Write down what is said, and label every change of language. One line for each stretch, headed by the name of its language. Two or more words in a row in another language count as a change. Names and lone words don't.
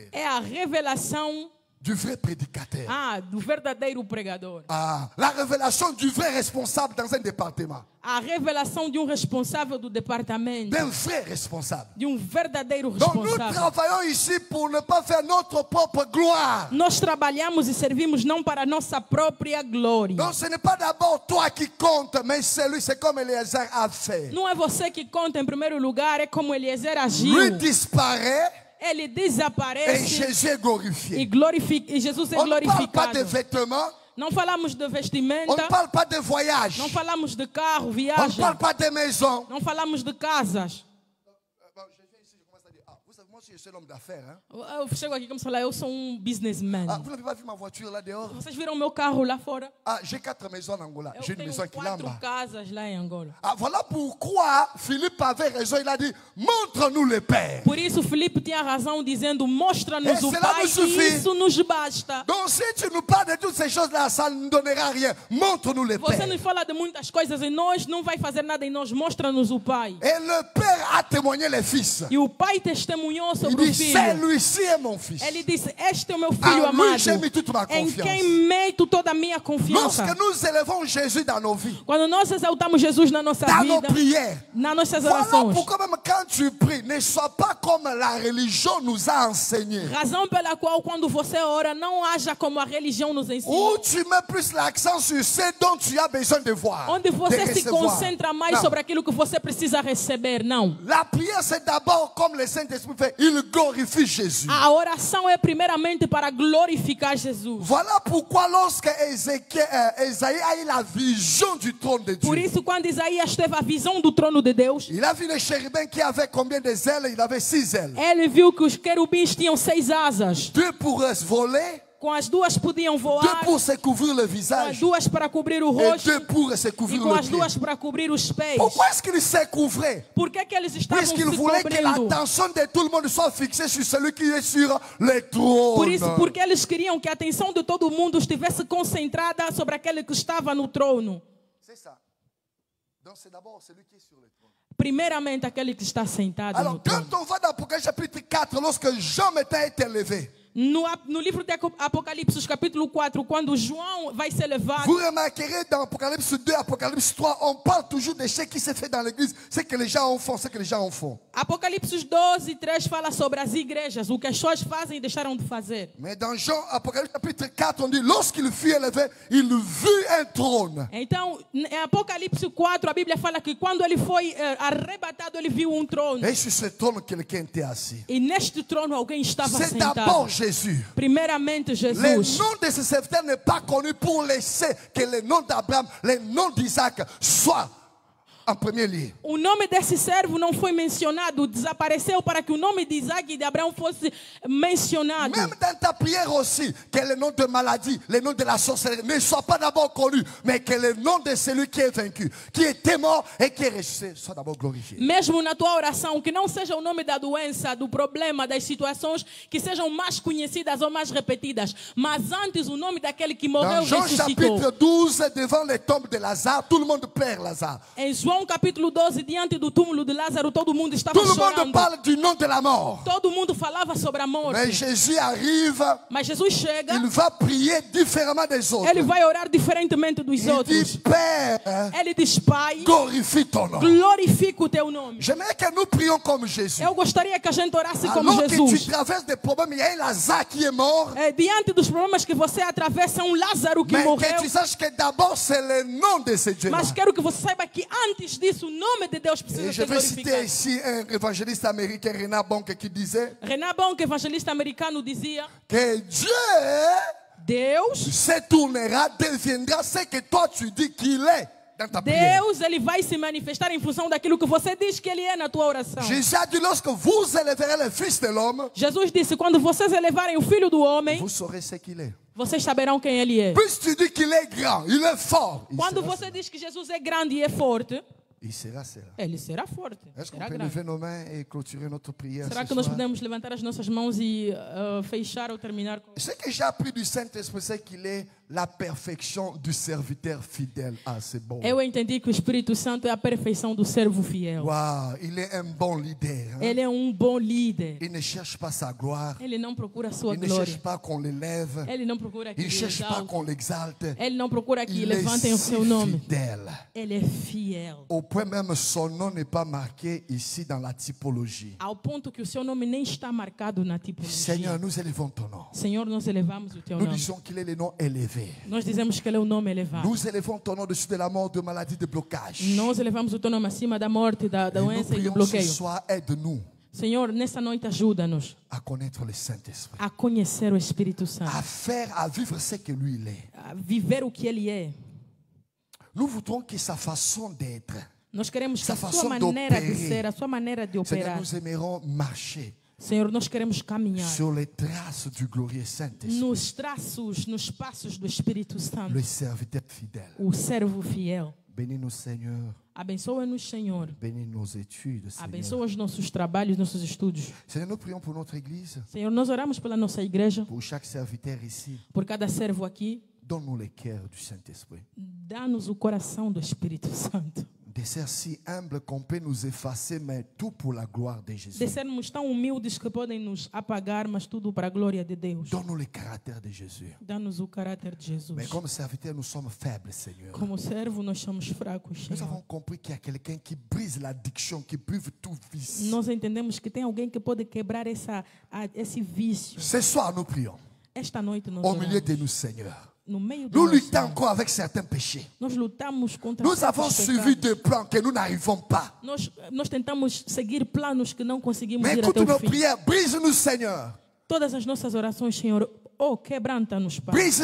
Portuguese: É a revelação
French: Du vrai prédicateur.
Portuguese: do verdadeiro pregador.
French: La révélation du vrai responsable dans un département.
Portuguese: A revelação de responsável do departamento.
French: D'un vrai responsable.
Portuguese: De verdadeiro
French: Donc nous
Portuguese: responsável.
French: travaillons ici pour ne pas faire notre propre gloire.
Portuguese: Nós trabalhamos e servimos não para nossa própria glória.
French: Donc ce n'est pas d'abord toi qui compte, mais c'est comme Eliezer a fait.
Portuguese: Não é você que conta em primeiro lugar, é como Eliezer agiu.
French: Lui disparaît.
Portuguese: Ele
French: Et
Portuguese: desaparece
French: Jésus est glorifié.
Portuguese: e Jesus é
French: On ne parle pas de
Portuguese: glorificado.
French: vêtements.
Portuguese: Não falamos de
French: On
Portuguese: vestimenta,
French: ne parle pas de voyage.
Portuguese: não falamos de carro,
French: On ne
Portuguese: viagem,
French: parle pas de maison.
Portuguese: não falamos de casas.
French: Je viens ici, je commence à dire, vous savez, moi aussi je suis l'homme d'affaires. Hein?
Portuguese: Eu chego aqui como se falar, eu sou businessman.
French: Vous n'avez pas vu ma voiture là dehors?
Portuguese: Vocês viram meu carro lá fora?
French: J'ai 4 maisons en Angola.
Portuguese: Eu
French: J'ai une
Portuguese: tenho
French: maison qui
Portuguese: 4 lamba. casas lá em Angola.
French: Voilà pourquoi Philippe avait raison. Il a dit, montre-nous le Père.
Portuguese: Por isso Filipe tinha razão dizendo, mostra-nos o
French: cela
Portuguese: Pai
French: nous suffit.
Portuguese: e isso nos basta.
French: Donc si tu nous parles de toutes ces choses-là, ça ne donnera rien. Montre-nous le
Portuguese: Você
French: Père.
Portuguese: nos fala de muitas coisas em nós, não vai fazer nada em nós, mostra-nos o Pai.
French: Et le Père a témoigné les fils.
Portuguese: E o Pai testemunhou
French: Il
Portuguese: sobre o
French: dit,
Portuguese: Filho.
French: celui-ci est mon fils.
Portuguese: Ele disse, este é o meu Filho
French: Ah, lui,
Portuguese: amado,
French: j'ai mis toute ma
Portuguese: em
French: confiance.
Portuguese: quem meto toda a minha confiança.
French: Lorsque nous élevons Jésus dans nos vies,
Portuguese: Quando nós exaltamos Jesus na nossa
French: dans nos
Portuguese: vida,
French: prières,
Portuguese: nas nossas
French: voilà
Portuguese: orações,
French: pourquoi même quand tu pries, ne sois pas comme la religion nous a enseigné.
Portuguese: razão pela qual quando você ora, não haja como a religião nos ensinou.
French: Où tu mets plus l'accent sur ce dont tu as besoin de voir.
Portuguese: Onde
French: de
Portuguese: você se
French: recevoir.
Portuguese: concentra mais
French: Non.
Portuguese: sobre aquilo que você precisa receber, não.
French: La prière, c'est d'abord comme le Saint-Esprit fait, il glorifie Jésus.
Portuguese: A oração é primeiramente para glorificar Jesus.
French: Voilà pourquoi lorsque Esaïe a eu la vision du trône de
Portuguese: Por
French: Dieu,
Portuguese: isso, quando Isaías teve a visão do trono de Deus,
French: il a vu le chérubin qui avait combien de ailes? Il avait 6 ailes.
Portuguese: ele viu que os querubins tinham 6 asas.
French: 2 pour voler,
Portuguese: Com as 2 podiam
French: 2
Portuguese: voar,
French: pour se couvrir le
Portuguese: com as
French: visage
Portuguese: 2 para cobrir o
French: et
Portuguese: rosto
French: 2 pour se
Portuguese: e
French: couvrir
Portuguese: com
French: le
Portuguese: as
French: pied.
Portuguese: 2 para cobrir os pés.
French: Pourquoi est-ce qu'il se couvrait?
Portuguese: Por que eles estavam se
French: Puisqu'il voulait que
Portuguese: cobrindo?
French: l'attention de tout le monde soit fixée sur celui qui est sur le trône.
Portuguese: Por isso, porque eles queriam que a atenção de todo mundo estivesse concentrada sobre aquele que estava no trono.
French: C'est ça. Donc c'est d'abord celui qui est sur le trône.
Portuguese: Primeiramente, aquele que está sentado no
French: Alors
Portuguese: trono.
French: quand on va dans Apocalypse chapitre 4, lorsque Jean maintenant est élevé,
Portuguese: No livro de Apocalipse, capítulo 4, quando João vai ser levado,
French: vous remarquerez dans Apocalypse 2, Apocalypse 3, on parle toujours de ce qui se fait dans l'église, ce que les gens en font, ce que les gens en font.
Portuguese: Apocalipse 12 e 3 fala sobre as igrejas, o que as pessoas fazem e deixaram de fazer.
French: Mais dans Jean, Apocalypse chapitre 4, on dit, lorsqu'il fut élevé, il vit un trône.
Portuguese: Então, em Apocalipse 4, a Bíblia fala que quando ele foi arrebatado, ele viu trono.
French: Et sur ce trône, quelqu'un était assis.
Portuguese: E neste trono alguém estava
French: C'est d'abord
Portuguese: sentado.
French: Jésus.
Portuguese: Primeiramente
French: Le
Portuguese: Jesus.
French: nom de ce serviteur n'est pas connu pour laisser que le nom d'Abraham, le nom d'Isaac soit en premier lieu.
Portuguese: O nome desse servo não foi mencionado, desapareceu para que o nome de Isaac e de Abraão fosse mencionado.
French: Même dans ta prière aussi, que le nom de maladie, le nom de la sorcellerie ne soit pas d'abord connu, mais que le nom de celui qui est vaincu, qui était mort et qui est ressuscité soit d'abord glorifié.
Portuguese: Mesmo na tua oração, que não seja o nome da doença, do problema, das situações que sejam mais conhecidas ou mais repetidas, mas antes o nome daquele que morreu
French: Dans Jean
Portuguese: ressuscitou.
French: chapitre 12, devant les tombes de Lazare, tout le monde pleure Lazare.
Portuguese: Em João capítulo 12, diante do túmulo de Lázaro, todo mundo estava
French: Tout le monde
Portuguese: chorando.
French: parle du nom de la mort.
Portuguese: Todo mundo falava sobre a morte.
French: Mais Jésus arrive,
Portuguese: Mas Jesus chega,
French: il va prier différemment des autres.
Portuguese: ele vai orar diferentemente dos
French: Il dit,
Portuguese: outros.
French: Père,
Portuguese: Ele diz, Pai,
French: glorifie ton nom.
Portuguese: glorifica o teu nome.
French: J'aimerais que nous prions comme Jésus.
Portuguese: Eu gostaria que a gente orasse como
French: Alors que tu
Portuguese: Jesus.
French: traverses des problèmes, il y a un Lazare qui est mort.
Portuguese: Diante dos problemas que você atravessa, Lázaro que
French: Mais
Portuguese: morreu.
French: que tu saches que d'abord c'est le nom de ce Dieu-là.
Portuguese: Mas quero que você saiba que antes disso, o nome de Deus precisa
French: Et je
Portuguese: ser
French: vais citer
Portuguese: glorificado.
French: ici un évangéliste américain, Renard Bonke, qui disait
Portuguese: Renan Bonke, evangelista americano, dizia
French: que Dieu
Portuguese: Deus,
French: se tournera, deviendra ce que toi tu dis qu'il est dans ta prière.
Portuguese: Deus, ele vai se manifestar em função daquilo que você diz que ele é na tua oração.
French: Jésus a dit, lorsque vous élèverez le Fils de l'homme,
Portuguese: Jesus disse, quando vocês elevarem o Filho do Homem,
French: vous saurez ce qu'il est.
Portuguese: vocês saberão quem ele é.
French: Puisque tu dis qu'il est grand, il est fort,
Portuguese: Quando você diz que Jesus é grande e é forte,
French: il sera.
Portuguese: ele será forte.
French: Est-ce qu'on
Portuguese: Será
French: peut
Portuguese: grande.
French: lever nos mains et clôturer notre prière
Portuguese: Será
French: ce
Portuguese: que nós
French: soir?
Portuguese: podemos levantar as nossas mãos e fechar ou terminar com...
French: Ce que j'ai appris du Saint-Esprit, c'est qu'il est la perfection du serviteur fidèle. Ah, c'est bon.
Portuguese: Eu entendi que o Espírito Santo é a perfeição do servo fiel.
French: Waouh, il est un bon leader. Hein?
Portuguese: Ele é um bom líder.
French: Il ne cherche pas sa gloire.
Portuguese: Ele não procura a sua
French: Il ne
Portuguese: glória.
French: cherche pas qu'on l'élève.
Portuguese: Ele não procura que
French: Il ne
Portuguese: ele
French: cherche pas
Portuguese: exalte.
French: qu'on l'exalte.
Portuguese: Ele não procura que
French: Il
Portuguese: levantem
French: est
Portuguese: o seu
French: si
Portuguese: nome.
French: fidèle.
Portuguese: Ele é fiel.
French: Au point même, son nom n'est pas marqué ici dans la typologie.
Portuguese: Ao ponto que o seu nome nem está marcado na tipologia.
French: Seigneur, nous élevons ton nom.
Portuguese: Senhor, nós elevamos o teu
French: Nous
Portuguese: nome.
French: disons qu'il est le nom élevé.
Portuguese: Nós dizemos que ele é o nome elevado.
French: Nous élevons ton nom dessus de la mort, de maladie, de blocage.
Portuguese: Nós elevamos o teu nome acima da morte, da
French: Et nous
Portuguese: doença e do
French: prions ce
Portuguese: bloqueio.
French: soir, aide-nous
Portuguese: Senhor, nessa noite ajuda-nos
French: à connaître le Saint-Esprit,
Portuguese: a conhecer o Espírito Santo,
French: à vivre ce que lui il est.
Portuguese: a viver o que ele é.
French: Nous voudrons que sa façon d'être,
Portuguese: Nós queremos que
French: Sa
Portuguese: a sua
French: façon
Portuguese: maneira de
French: d'opérer.
Portuguese: ser, a sua maneira de
French: Seigneur,
Portuguese: operar,
French: nous aimerons marcher
Portuguese: Senhor, nós queremos caminhar
French: sur les traces du glorieux Saint-Esprit,
Portuguese: nos traços, nos passos do Espírito Santo,
French: le serviteur fidèle.
Portuguese: o servo fiel.
French: Bénis-nous, Seigneur.
Portuguese: Abençoa-nos, Senhor.
French: Bénis nos études, Seigneur.
Portuguese: Abençoa os nossos trabalhos, nossos estudos.
French: Seigneur, nous prions pour notre Église,
Portuguese: Senhor, nós oramos pela nossa igreja,
French: pour chaque serviteur ici.
Portuguese: por cada servo aqui.
French: Donne-nous le cœur du Saint-Esprit.
Portuguese: Dá-nos o coração do Espírito Santo. De ser
French: si humble qu'on peut nous effacer, mais tout pour la gloire de Jésus.
Portuguese: De sermos tão humildes que podem nos apagar, mas tudo para a glória de Deus.
French: Donne-nous le caractère de Jésus.
Portuguese: Dá-nos o caráter de Jesus.
French: Mais comme serviteurs, nous sommes faibles, Seigneur.
Portuguese: Como servo, nós somos fracos,
French: Nous
Portuguese: Senhor.
French: avons compris qu'il y a quelqu'un qui brise l'addiction, qui brise tout vice.
Portuguese: Nós entendemos que tem alguém que pode quebrar esse vício.
French: Ce soir, nous prions.
Portuguese: Esta noite nós
French: Au milieu de
Portuguese: oramos.
French: nous, Seigneur.
Portuguese: No meio do
French: Nous
Portuguese: nosso
French: luttons
Portuguese: mundo,
French: encore avec certains péchés.
Portuguese: nós lutamos contra
French: Nous avons
Portuguese: certos
French: suivi
Portuguese: pecados.
French: des plans que nous n'arrivons pas.
Portuguese: Nós tentamos seguir planos que não conseguimos
French: Mais
Portuguese: ir
French: écoute
Portuguese: até o
French: nos
Portuguese: fim.
French: prières. Brise-nous, Seigneur.
Portuguese: Todas as nossas orações, Senhor, quebranta-nos, Pai.
French: Brise